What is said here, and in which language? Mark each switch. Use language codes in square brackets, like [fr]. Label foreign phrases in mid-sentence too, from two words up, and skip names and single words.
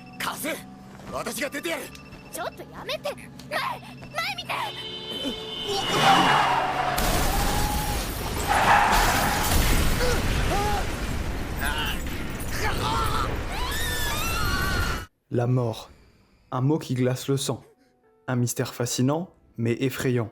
[ja] カス、私が出てやる。ちょっとやめて。前見て。 [fr] La mort, un mot qui glace le sang, un mystère fascinant mais effrayant.